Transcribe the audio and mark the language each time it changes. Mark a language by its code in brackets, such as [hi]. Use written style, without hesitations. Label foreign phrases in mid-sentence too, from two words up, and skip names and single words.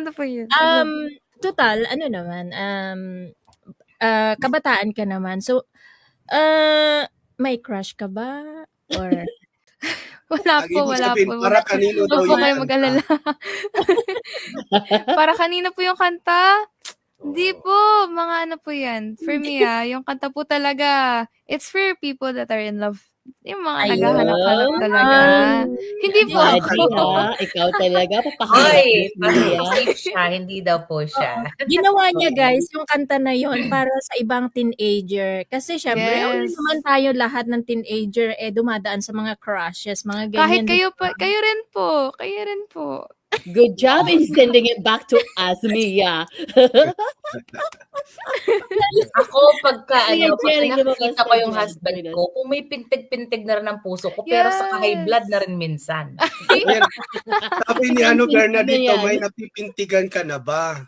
[tl] Total, ano naman, kabataan ka naman. So, may crush ka ba? Or Wala Lagi po, mo wala sabihin, po. para kanino daw Huwag po yung kayo kanta? mag-alala. Para kanino po yung kanta? Hindi po. Mga ano po yan. [en] For me, [tl] yung kanta po talaga, [en] it's for people that are in love. [tl] Yung mga Ayun. naghahanap-hanap talaga. Hindi po Buddy, ako. Ikaw talaga, Hoy, papahanap parang niya. safe siya, hindi daw po siya. ginawa niya guys, yung kanta na yon para sa ibang teenager. Kasi syempre, Yes. naman tayo lahat ng teenager, dumadaan sa mga crushes, mga Kahit ganyan. kayo rin po. Kayo rin po. [en] Good job in sending it back to us, Mia. [tl] Ako pagka Kaya pag sharing lumabas nakikita ko ka yung dyan, husband Bernard. ko, kung may pintig-pintig na rin ang puso ko, pero sa [en] high blood [tl] na rin minsan. Yan. Sabi ni Bernardito, Yan. may napipintigan ka na ba?